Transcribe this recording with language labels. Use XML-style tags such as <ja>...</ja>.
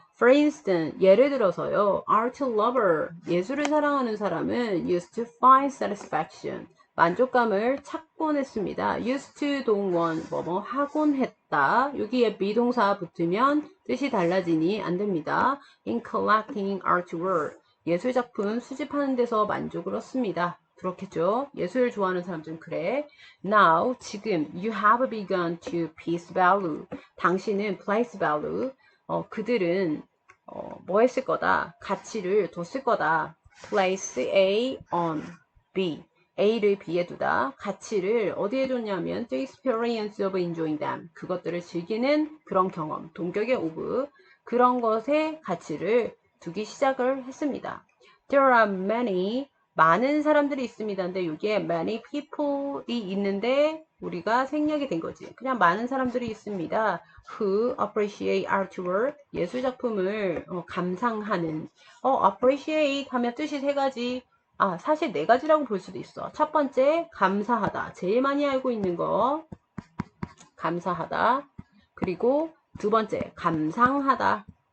<en>For instance,</en> <ko>예를 들어서요. Art lover, 예술을 사랑하는 사람은</ko> <en>used to find satisfaction,</en> <ko>만족감을 찾곤 했습니다. used to 동원, 하곤 했다. 여기에 비동사 붙으면 뜻이 달라지니 안 됩니다.</ko> <en>In collecting artwork,</en> <ko>예술작품 수집하는 데서 만족을 얻습니다. 그렇겠죠? 예술 좋아하는 사람들은 그래.</ko> <en>Now,</en> <ko>지금</ko> <en>you have begun to place value.</en> <ko>당신은</ko> <en>place value.</en> <ko>그들은 뭐 했을 거다? 가치를 뒀을 거다.</ko> <en>Place A on B.</en> <ko>A를 B에 두다. 가치를 어디에 뒀냐면</ko> <en>the experience of enjoying them.</en> <ko>그것들을 즐기는 그런 경험. 동격의 of. 그런 것에 가치를 두기 시작을 했습니다.</ko> <en>There are</en> <ko>많은 사람들이 있습니다. 근데 여기에</ko> <en>many people</en> <ko>이 있는데 우리가 생략이 된 거지. 그냥 많은 사람들이 있습니다.</ko> <en>Who appreciate artwork.</en> <ko>예술작품을 감상하는. appreciate 하면 뜻이 세 가지. 사실 네 가지라고 볼 수도 있어. 첫 번째, 감사하다. 제일 많이 알고 있는 거. 감사하다. 그리고 두 번째, 감상하다.</ko>